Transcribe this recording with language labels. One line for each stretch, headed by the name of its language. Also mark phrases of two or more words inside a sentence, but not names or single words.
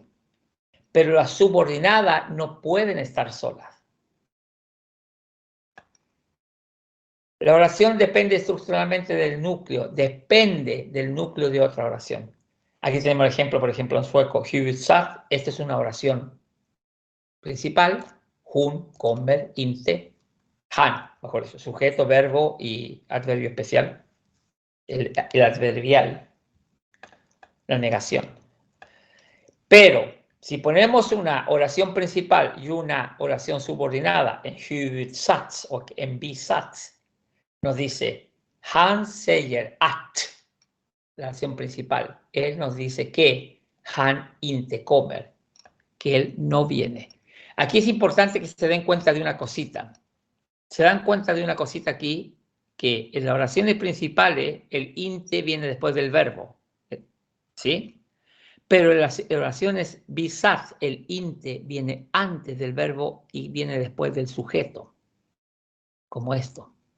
Spanish: Pero las subordinadas no pueden estar solas. La oración depende estructuralmente del núcleo, depende del núcleo de otra oración. Aquí tenemos el ejemplo, por ejemplo, en sueco, huvudsak. Esta es una oración principal.
Swedish: Hon kommer inte. Han,
Spanish: mejor dicho, sujeto, verbo y adverbio especial. el adverbial, la negación. Pero si ponemos una oración principal y una oración subordinada en huvudsats o en bisats, nos dice
Swedish: han säger att,
Spanish: la oración principal. Él nos dice que
Swedish: han inte kommer,
Spanish: que él no viene. Aquí es importante que se den cuenta de una cosita. Se dan cuenta de una cosita aquí, que en las oraciones principales el inte viene después del verbo, ¿sí? Pero en las oraciones bisats el inte viene antes del verbo y viene después del sujeto, como esto.